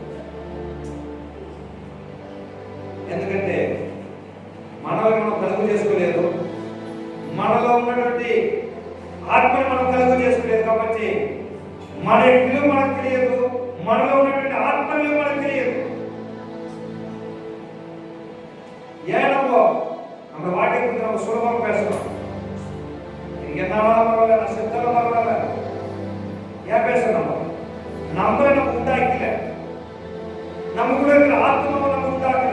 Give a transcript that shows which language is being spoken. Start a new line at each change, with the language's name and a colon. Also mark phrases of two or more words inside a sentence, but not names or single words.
Telugu: ఎందుకంటే మనల్ని మనం కలుగు చేసుకోలేదు, మనలో ఉన్నటువంటి ఆత్మని మనం కలుగు చేసుకోలేదు కాబట్టి మన విలువ మనకు తెలియదు, మనలో ఉన్నటువంటి ఆత్మ విలువ మనకు తెలియదు.
Tamil: ஏனப்போ நம்ம வாழ்க்கை குறித்து நம்ம சுலபமா பேசணும். நீங்க என்னாலும் பரவாயில்ல, நான் செத்தாலும் பரவாயில்ல, ஏன் பேசணும்? நம்மளை நம்ம உண்டாக்கல, நமக்குள்ள இருக்கிற ஆத்மாவை நம்ம உண்டாக்கல.